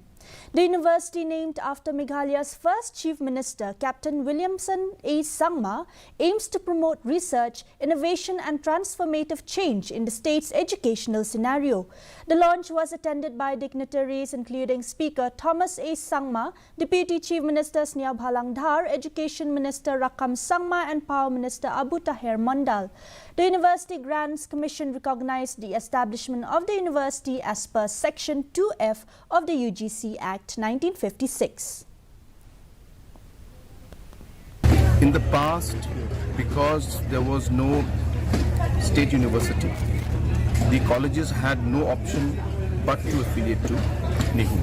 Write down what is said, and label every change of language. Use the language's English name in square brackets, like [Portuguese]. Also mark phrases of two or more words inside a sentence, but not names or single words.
[English] The university, named after Meghalaya's first Chief Minister, Captain Williamson A. Sangma, aims to promote research, innovation and transformative change in the state's educational scenario. The launch was attended by dignitaries including Speaker Thomas A. Sangma, Deputy Chief Minister Sneha Bhalangdhar, Education Minister Rakam Sangma and Power Minister Abu Taher Mandal. The University Grants Commission recognized the establishment of the university as per Section 2F of the UGC Act 1956. In the past, because there was no state university, the colleges had no option but to affiliate to NEHU.